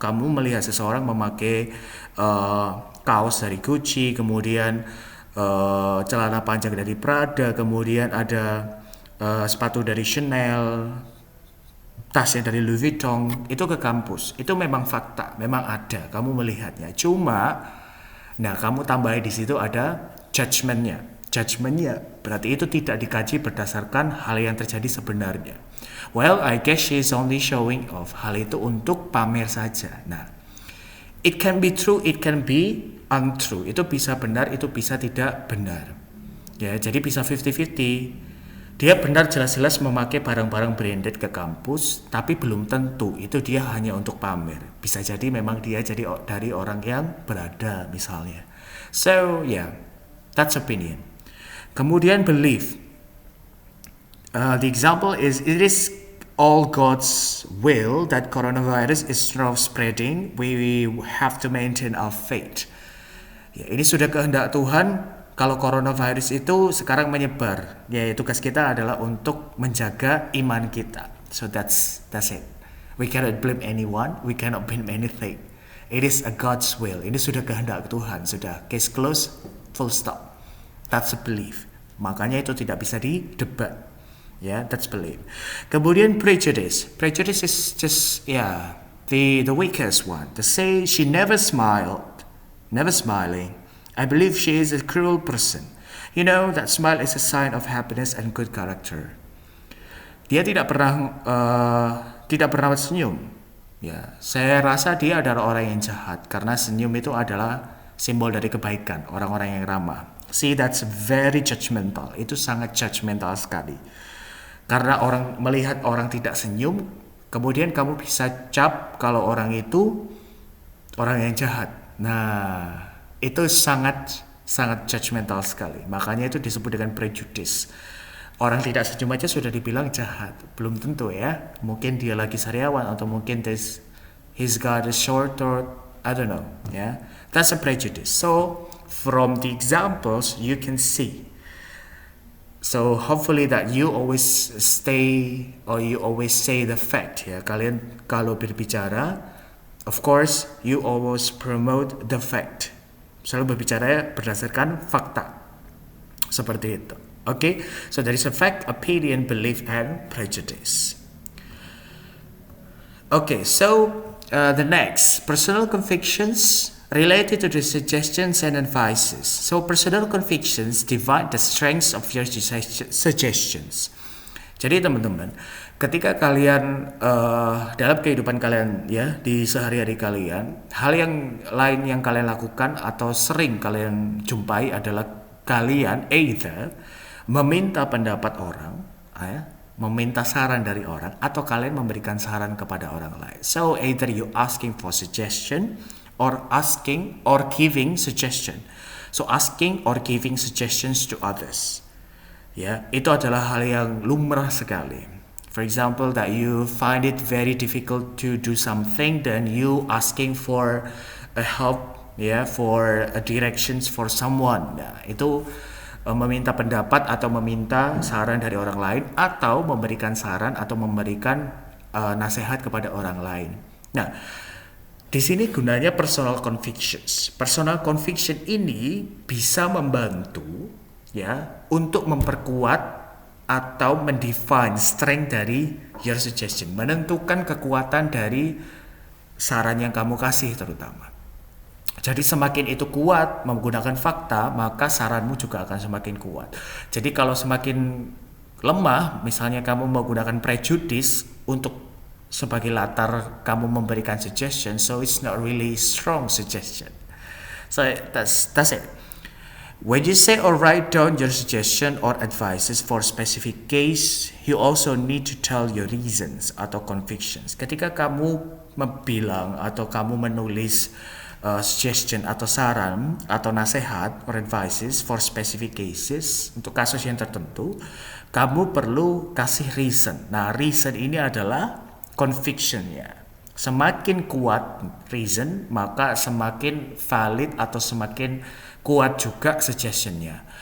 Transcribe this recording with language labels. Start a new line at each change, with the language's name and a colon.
Indonesian: Kamu melihat seseorang memakai kaos dari Gucci, kemudian celana panjang dari Prada, kemudian ada sepatu dari Chanel, tasnya dari Louis Vuitton, itu ke kampus. Itu memang fakta, memang ada, kamu melihatnya. Cuma, nah kamu tambahin di situ ada judgement-nya. Berarti itu tidak dikaji berdasarkan hal yang terjadi sebenarnya.
English: Well, I guess she is only showing off.
Indonesian: Hal itu untuk pamer saja.
English: Nah, it can be true, it can be untrue.
Indonesian: Itu bisa benar, itu bisa tidak benar. Ya, jadi bisa 50-50. Dia benar jelas-jelas memakai barang-barang branded ke kampus, tapi belum tentu itu dia hanya untuk pamer. Bisa jadi memang dia jadi dari orang yang berada misalnya.
English: So, yeah, that's opinion.
Indonesian: Kemudian belief.
English: The example is, it is all God's will that coronavirus is now spreading. We have to maintain our faith.
Indonesian: Ya, ini sudah kehendak Tuhan kalau coronavirus itu sekarang menyebar. Ya, tugas kita adalah untuk menjaga iman kita.
English: So that's it. We cannot blame anyone. We cannot blame anything. It is a God's will.
Indonesian: Ini sudah kehendak Tuhan. Sudah, case closed, full stop.
English: That's a belief.
Indonesian: Makanya itu tidak bisa didebat.
English: Yeah, that's belief.
Indonesian: Kemudian prejudice.
English: Prejudice is just the weakest one. To say she never smiling. I believe she is a cruel person. You know, that smile is a sign of happiness and good character.
Indonesian: Dia tidak pernah senyum. Ya, saya rasa dia adalah orang yang jahat karena senyum itu adalah simbol dari kebaikan, orang-orang yang ramah.
English: See, that's very judgmental.
Indonesian: Itu sangat judgmental sekali. Karena orang melihat orang tidak senyum, kemudian kamu bisa cap kalau orang itu orang yang jahat. Nah, itu sangat judgmental sekali. Makanya itu disebut dengan prejudice. Orang tidak senyum aja sudah dibilang jahat. Belum tentu ya. Mungkin dia lagi sariawan atau mungkin
English: he's got a short or I don't know. Yeah, that's a prejudice. So from the examples you can see. So hopefully that you always stay or you always say the fact ya.
Indonesian: Kalian kalau berbicara,
English: of course you always promote the fact.
Indonesian: Selalu berbicara berdasarkan fakta. Seperti itu. Okay?
English: So there is a fact, opinion, belief, and prejudice. Okay, so the next, personal convictions related to the suggestions and advices. So personal convictions divide the strengths of your suggestions.
Indonesian: Jadi teman-teman, ketika kalian dalam kehidupan kalian ya di sehari-hari kalian, hal yang lain yang kalian lakukan atau sering kalian jumpai adalah kalian either meminta pendapat orang, meminta saran dari orang, atau kalian memberikan saran kepada orang lain.
English: So either you asking for suggestion or asking or giving suggestion. So asking or giving suggestions to others.
Indonesian: Ya, itu adalah hal yang lumrah sekali.
English: For example, that you find it very difficult to do something, then you asking for a help, for a directions for someone.
Indonesian: Nah, itu meminta pendapat atau meminta saran dari orang lain, atau memberikan saran atau memberikan nasihat kepada orang lain. Nah, di sini gunanya personal convictions. Personal conviction ini bisa membantu ya untuk memperkuat atau mendefine strength dari
English: your suggestion,
Indonesian: menentukan kekuatan dari saran yang kamu kasih terutama. Jadi semakin itu kuat menggunakan fakta, maka saranmu juga akan semakin kuat. Jadi kalau semakin lemah, misalnya kamu menggunakan prejudice untuk sebagai latar kamu memberikan suggestion,
English: so it's not really strong suggestion. So that's it. When you say or write down your suggestion or advices for specific case, you also need to tell your reasons atau convictions.
Indonesian: Ketika kamu bilang atau kamu menulis suggestion atau saran atau nasihat
English: or advices for specific cases
Indonesian: untuk kasus yang tertentu, kamu perlu kasih reason. Nah, reason ini adalah convictionnya. Semakin kuat reason, maka semakin valid atau semakin kuat juga suggestionnya.